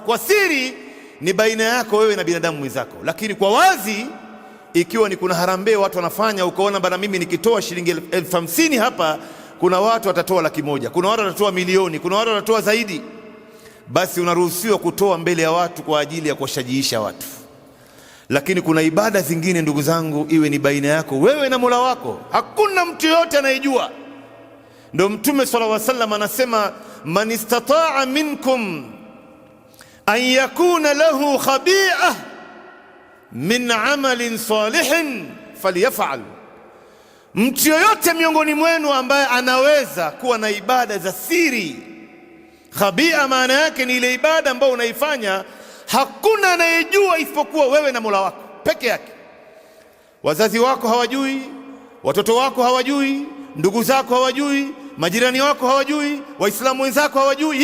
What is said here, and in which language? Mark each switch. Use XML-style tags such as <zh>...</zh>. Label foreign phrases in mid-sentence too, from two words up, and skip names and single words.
<sw>Kwa siri ni baina yako wewe na binadamu mwenzako, lakini kwa wazi, ikiwa ni kuna harambee watu wanafanya, ukaona bana, mimi nikitoa shilingi 50,000 hapa, kuna watu watatoa 100,000, kuna watu watatoa milioni, kuna watu watatoa zaidi, basi unaruhusiwa kutoa mbele ya watu kwa ajili ya kuwashajiisha watu. Lakini kuna ibada zingine, ndugu zangu, iwe ni baina yako wewe na Mola wako, hakuna mtu yote anayejua. Ndio Mtume</sw> <ar>صلى الله عليه وسلم</ar> <sw>anasema:</sw> <ar>من استطاع منكم أن يكون له خبيئة من عمل صالح فليفعل.</ar> <sw>Mtu yoyote miongoni mwenu ambaye anaweza kuwa na ibada za siri. Khabia maana yake ni ile ibada ambayo unaifanya hakuna anayejua isipokuwa wewe na Mola wako peke yake. Wazazi wako hawajui, watoto wako hawajui, ndugu zako hawajui, majirani wako hawajui, waislamu wenzako hawajui.</sw>